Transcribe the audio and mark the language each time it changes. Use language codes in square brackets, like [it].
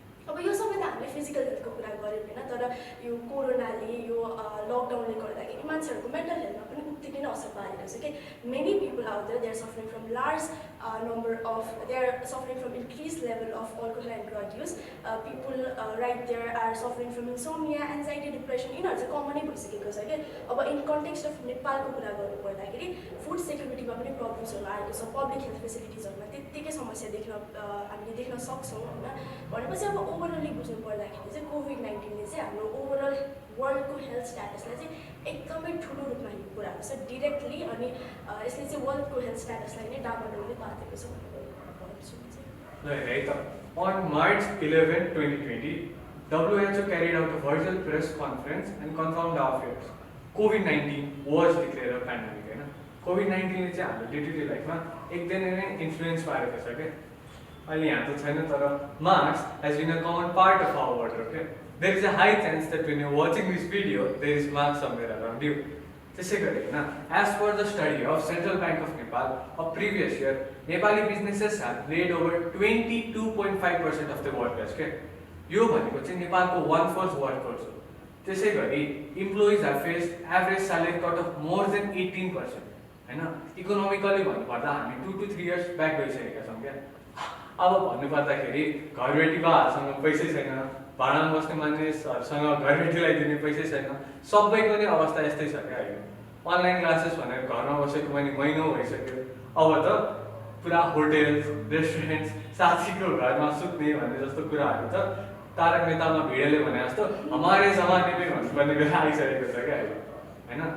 [ne] अब यो सबै त हामीले फिजिकल हेल्थको कुरा गऱ्यौँ होइन, तर यो कोरोनाले यो लकडाउनले गर्दाखेरि मान्छेहरूको मेन्टल हेल्थमा पनि उत्तिकै नै असर पारेको छ कि [en] Many people out there they are suffering from large number of they are suffering from increased level of alcohol and drug use. People right there are suffering from insomnia, anxiety, depression. [ne] यिनीहरू चाहिँ कमनै भइसकेको छ कि। अब in context of नेपालको कुरा गर्नुपर्दाखेरि food सेक्युरिटीमा पनि प्रब्लम्सहरू आएको छ, पब्लिक हेल्थ फेसिलिटिजहरूमा त्यत्तिकै समस्या हामीले देख्न सक्छौँ होइन। भनेपछि अब ओभरअली बुझ्नु पर्दाखेरि चाहिँ कोभिड-19ले चाहिँ हाम्रो ओभरअल वर्ल्डको हेल्थ स्ट्याटसलाई चाहिँ एकदमै ठुलो रूपमा हेर्नु कुराहरू छ डिरेक्टली, अनि यसले चाहिँ वर्ल्डको हेल्थ स्ट्याटसलाई नै डामाडोलले पारेको छ भनेर भन्छु चाहिँ। है त। [en] On March 11, 2020, WHO carried out a virtual press conference and confirmed the affairs. COVID-19 was declared a pandemic होइन। [ne] कोभिड-19ले चाहिँ हाम्रो डे टु डे लाइफमा एकदमै नै इन्फ्लुएन्स पारेको छ क्या। अहिले यहाँ त छैन तर [en] Mask has been a common part of our wardrobe okay? There is a high chance that when you're watching this video, there is mask somewhere around you. [ne] त्यसै गरी होइन, [en] as per the study of Central Bank of Nepal of previous year, Nepali businesses have laid over 22.5% of the workers के। [ne] यो भनेको चाहिँ नेपालको 1/4 workforce हो। त्यसै गरी [en] Employees have faced average salary cut of more than 18% होइन। [ne] इकोनोमिकली भन्नुपर्दा हामी [en] 2 to 3 years [ne] ब्याक गइसकेका छौँ क्या। अब भन्नुपर्दाखेरि घरबेटी बाहरूसँग पैसै छैन, भाडामा बस्ने मान्छेहरूसँग घरबेटीलाई दिने पैसै छैन, सबैको नै अवस्था यस्तै छ क्या अहिले। अनलाइन क्लासेस भनेर घरमा बसेको पनि महिनौ भइसक्यो। अब त पुरा होटेल्स, रेस्टुरेन्ट्स, साथीको घरमा सुत्ने भन्ने जस्तो कुराहरू त तारक मेहतामा भिडेले भने जस्तो [hi] हमारे जमाने में [ne] भन्नुपर्ने बेला आइसकेको छ क्या अहिले होइन।